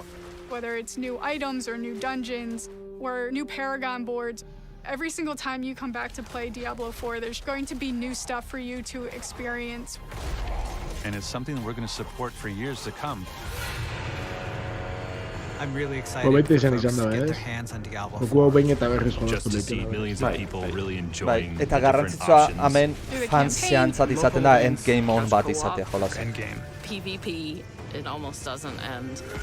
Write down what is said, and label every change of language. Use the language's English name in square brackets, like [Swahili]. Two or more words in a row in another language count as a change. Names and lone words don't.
[English] Whether it's new items or new dungeons or new Paragon boards, every single time you come back to play Diablo 4, there's going to be new stuff for you to experience. And it's something that we're going to support for years to come. I'm really excited for folks to get their hands on Diablo 4. Just to see millions of people really enjoying the [Basque] eta [English] different [Basque] garrantzitsua [English] options. [Basque] hemen fansiantzat izaten da endgame on bat izatea jolasen. [English] PvP, it almost doesn't end.